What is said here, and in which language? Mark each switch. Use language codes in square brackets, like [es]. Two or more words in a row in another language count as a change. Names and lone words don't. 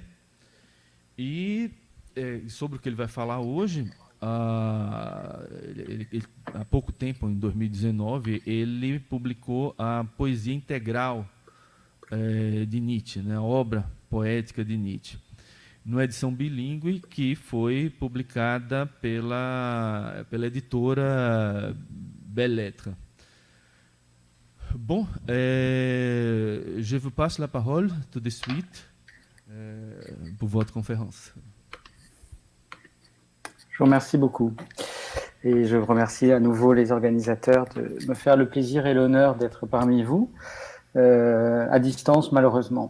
[pt] E sobre o que ele vai falar hoje, há pouco tempo, em 2019, ele publicou a Poesia Integral de Nietzsche, né, a obra poética de Nietzsche, numa edição bilíngue que foi publicada pela editora Belles Lettres. [fr] Bon, je vous passe la parole tout de suite pour votre conférence. Je vous remercie beaucoup. Et je remercie à nouveau les organisateurs de me faire le plaisir et l'honneur d'être parmi vous, à distance malheureusement.